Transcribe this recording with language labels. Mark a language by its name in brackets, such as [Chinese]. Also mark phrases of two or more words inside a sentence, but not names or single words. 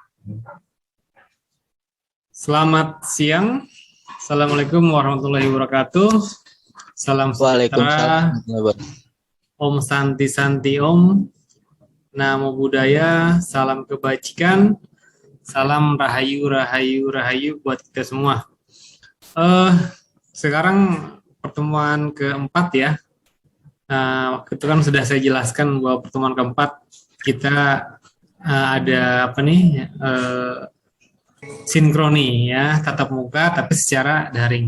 [Indonesian] Selamat siang. [Arabic] Assalamualaikum warahmatullahi wabarakatuh. [Indonesian] Salam sejahtera. [Sanskrit] Om Santi Santi Om. [Pali] Namo Buddhaya. [Indonesian] Salam kebajikan. Salam rahayu rahayu rahayu buat kita semua. Sekarang pertemuan keempat ya. Waktu itu kan sudah saya jelaskan bahwa pertemuan keempat kita ada apa nih? Sinkroni ya, tatap muka tapi secara daring.